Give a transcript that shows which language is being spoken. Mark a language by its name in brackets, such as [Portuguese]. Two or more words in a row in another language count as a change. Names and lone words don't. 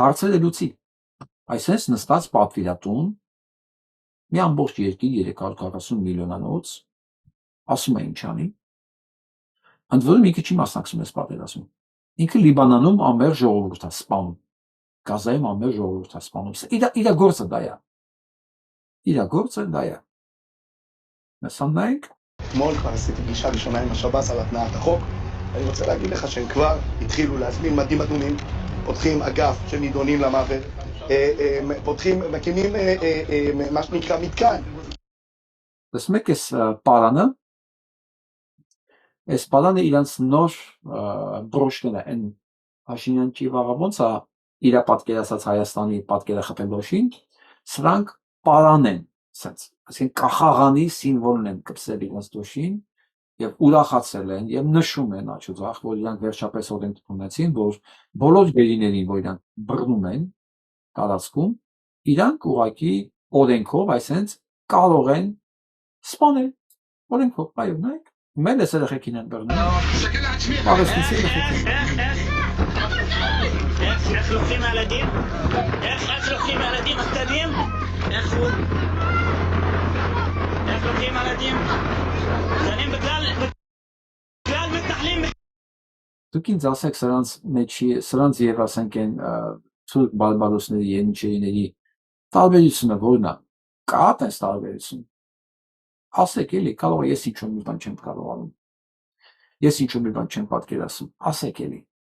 [Armenian] հարցերը լուծի։ Այսպես նստած պատվիրատուն, մի ամբողջ երկիր 340 միլիոնանոց, ասում է ինչ անի, ընդ որում ինքը չի մասնակցում այս պատերազմում։ Ինքը Լիբանանում ամբողջ ժողովուրդ է սպանում, Գազայում ամբողջ ժողովուրդ է սպանում։ Իր գործը դա է։ իր գործը դա է։ Նայենք [Hebrew] אתמול כבר עשיתי פגישה ראשונה עם השב"ס על התנעת החוק. אני רוצה להגיד לך שהם כבר התחילו להזמין מדים אדומים, פותחים אגף של נידונים למוות, מקימים מה שנקרא מתקן. [Armenian] Տեսնում եք այս պարանը իրանց նոր բրոշները են Փաշինյանի վաղը ոնց է իր պատկերացած Հայաստանի պատկերախփելոշին, սրանք պարան են, այսինքն կախաղանի սիմվոլն են կպսել իրանց դոշին եւ ուրախացել են եւ նշում են աչուձախ, որ իրանք վերջապես օրենք ունեցին, որ բոլոր գերիներին, որ իրանք բռնում են տարածքում, իրանք ուղղակի օրենքով, այսինքն կարող են սպանել օրենքով, այո, նայեք, մեն էս երեխեքին են բռնում, արեստից երեխեքին։ [Hebrew] איך לוקחים ילדים? איך לוקחים ילדים קטנים? איך לוקחים ילדים קטנים בגלל מתנחלים. [Armenian] Դուք ինձ ասեք սրանց եւ ասենք են թուրք բարբարոսների եւ ինչերիների տարբերությունը որն է, կա այս տարբերություն, ասեք էլի, կարող է ես ինչ-որ մի բան չեմ կարողանում, ես ինչ-որ մի բան չեմ պատկերացնում, ասեք էլի,